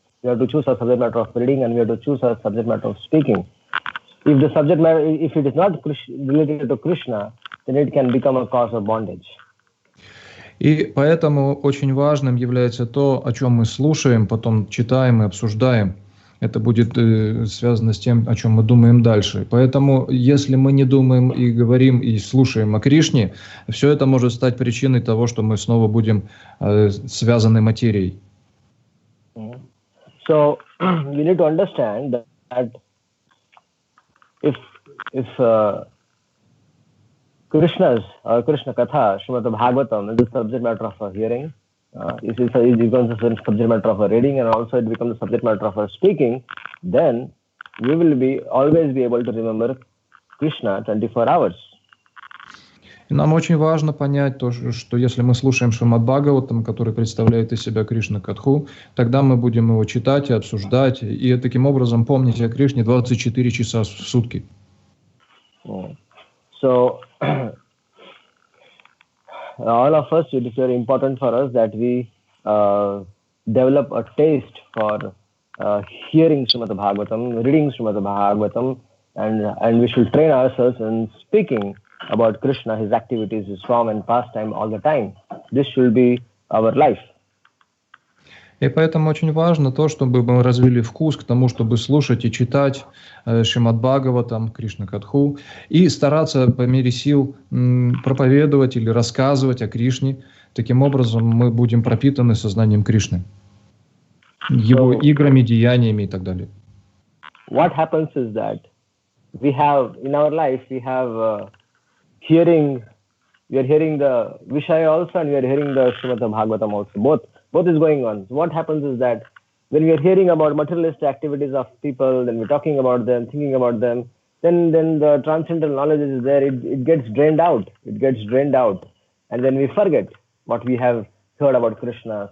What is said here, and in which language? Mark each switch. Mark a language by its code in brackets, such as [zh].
[en] We have to choose our subject matter of reading, and we have to choose our subject matter of speaking. If the subject matter, if it is not related to Krishna, then it can become a cause of bondage. [ru] И поэтому очень важным является то, о чем мы слушаем, потом читаем и обсуждаем. Это будет связано с тем, о чем мы думаем дальше. Поэтому, если мы не думаем и говорим, и слушаем о Кришне, все это может стать причиной того, что мы снова будем связаны материей. [en] So, we need to understand that if Krishna Katha, Shrimad-Bhagavatam is the subject matter of our hearing, it becomes the subject matter of our reading, and also it becomes the subject matter of our speaking, then we will always be able to remember Krishna 24 hours. [ru] И нам очень важно понять то, что если мы слушаем Шримад-Бхагаватам, который представляет из себя Кришна-катху, тогда мы будем его читать и обсуждать, и таким образом помнить о Кришне 24 часа в сутки. [en] So, all of us, it is very important for us that we develop a taste for hearing Shrimad-Bhagavatam, reading Shrimad-Bhagavatam, and we should train ourselves in speaking about Krishna, his activities, his form and pastime all the time. This should be our life. [ru] И поэтому очень важно то, чтобы мы развили вкус к тому, чтобы слушать и читать Шримад-Бхагаватам, Кришна-катху, и стараться по мере сил проповедовать или рассказывать о Кришне. Таким образом мы будем пропитаны сознанием Кришны, его играми, деяниями и так далее. [en] What happens is that we have, in our life, we have hearing, we are hearing the Vishaya also, and we are hearing the Shrimad-Bhagavatam also. Both is going on. So what happens is that when we are hearing about materialistic activities of people, then we're talking about them, thinking about them, then the transcendental knowledge is there. It gets drained out. It gets drained out, and then we forget what we have heard about Krishna.